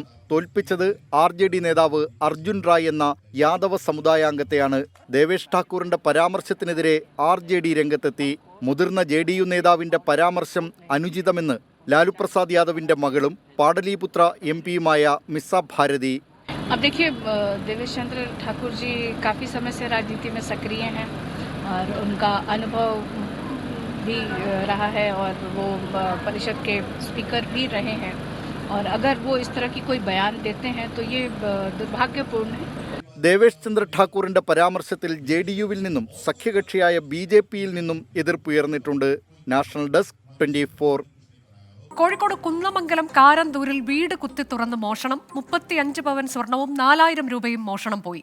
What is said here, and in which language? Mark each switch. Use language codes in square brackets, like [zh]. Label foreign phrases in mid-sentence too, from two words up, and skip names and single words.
[ml] തോൽപ്പിച്ചത് RJD നേതാവ് അർജുൻ റായ് എന്ന യാദവ സമുദായാംഗത്തെയാണ്. ദേവേഷ് ഠാക്കൂറിന്റെ പരാമർശത്തിനെതിരെ RJD രംഗത്തെത്തി. മുതിർന്ന JDU നേതാവിന്റെ പരാമർശം അനുചിതമെന്ന് ലാലു പ്രസാദ് യാദവിന്റെ മകളും പാടലീപുത്ര MPയുമായ മിസ ഭാരതി. [hi] अब देखिए, देवेश चंद्र ठाकुर जी काफ़ी समय से राजनीति में सक्रिय हैं और उनका अनुभव भी रहा है और वो परिषद के स्पीकर भी रहे हैं, और अगर वो इस तरह की कोई बयान देते हैं तो ये दुर्भाग्यपूर्ण है. [ml] ദേവേഷ് ചന്ദ്ര ഠാക്കൂറിന്റെ പരാമർശത്തിൽ JDUവിൽ നിന്നും സഖ്യകക്ഷിയായ BJPയിൽ നിന്നും എതിർപ്പുയർന്നിട്ടുണ്ട്. [en] National Desk [ml] 24. കോഴിക്കോട് കുന്നമംഗലം കാരന്തൂരിൽ വീട് കുത്തി തുറന്ന് മോഷണം. 35 പവൻ സ്വർണവും 4,000 രൂപയും മോഷണം പോയി.